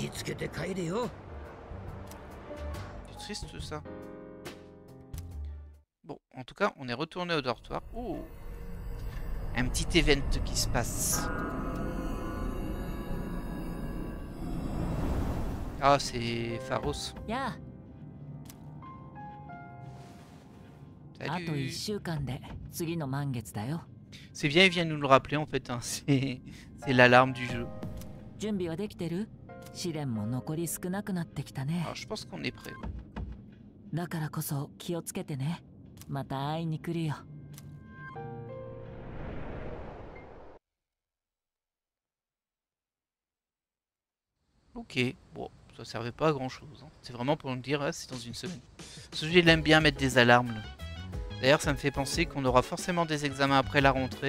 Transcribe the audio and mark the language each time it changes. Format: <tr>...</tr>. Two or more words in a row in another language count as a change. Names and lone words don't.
<fr>C'est triste ça. en tout cas, on est retourné au dortoir. Oh, un petit event qui se passe. Ah, c'est Pharos.</fr> <ja>やあ、あと1</ja> <fr>Salut.</fr> <ja>週間で次の満月だよ。</ja> <fr>C'est bien, il vient nous le rappeler en fait. Hein. C'est l'alarme du jeu.</fr> <ja>準備はできてる？試練も残り少なくなってきたね。</ja> <fr>Alors, je pense qu'on est prêt.</fr> <ja>だからこそ気をつけてね。また会いに来るよ。</ja> <fr>Ok, bon, ça servait pas à grand chose. Hein. C'est vraiment pour nous dire, ah, c'est dans une semaine. Ce jeu, il aime bien mettre des alarmes. Là. D'ailleurs, ça me fait penser qu'on aura forcément des examens après la rentrée.</fr>